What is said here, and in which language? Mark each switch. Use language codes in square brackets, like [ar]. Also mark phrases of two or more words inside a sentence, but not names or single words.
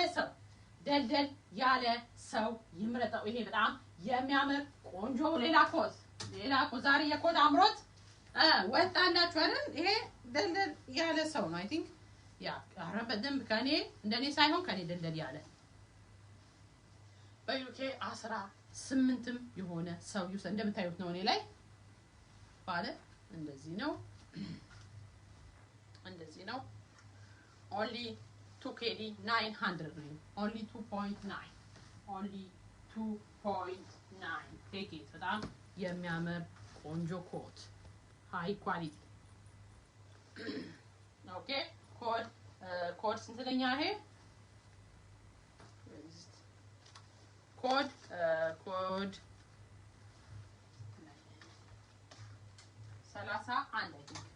[am] ያለ ሰው ይምረጠው ይሄ በጣም የሚያምር ቆንጆ ሌላ ኮድ ዛሬ የኮድ አምሮት ወጣላችሁ አይደል ይሄ ደልደል ያለ ሰው ነው [en] I think [am] ያ አረ በደንብ ከኔ እንደኔ ሳይሆን ከኔ ደልደል ያለ በዩኬ 18ም የሆነ ሰው ይውሰድ እንደምታዩት ነው እኔ ላይ ባለ እንደዚህ [en] ነው only 2 kg 900 ነው only [am] 2.9 [en] take it [am] በጣም የሚያምር ቆንጆ ኮት [en] high quality [am] ኦኬ ኮድ ስንተኛ ይሄ ኮድ 31 [en] I think